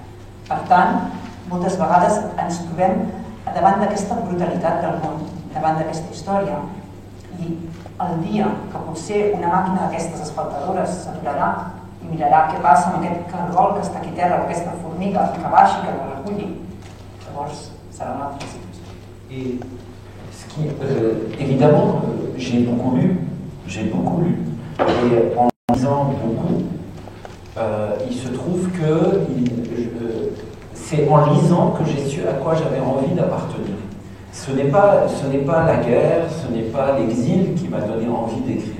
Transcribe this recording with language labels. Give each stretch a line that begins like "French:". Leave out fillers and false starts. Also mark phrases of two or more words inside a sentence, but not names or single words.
Catalan: Per tant, moltes vegades ens trobem davant d'aquesta brutalitat del món, davant d'aquesta història, i el dia que potser una màquina d'aquestes asfaltadores s'aturarà i mirarà què passa amb aquest cargol que està aquí a terra o aquesta formiga que baixi, que la reculli, llavors serà una altra situació.
French: Et évidemment, j'ai beaucoup lu. Et en lisant beaucoup, il se trouve que c'est en lisant que j'ai su à quoi j'avais envie d'appartenir. Ce n'est pas la guerre, ce n'est pas l'exil qui m'a donné envie d'écrire.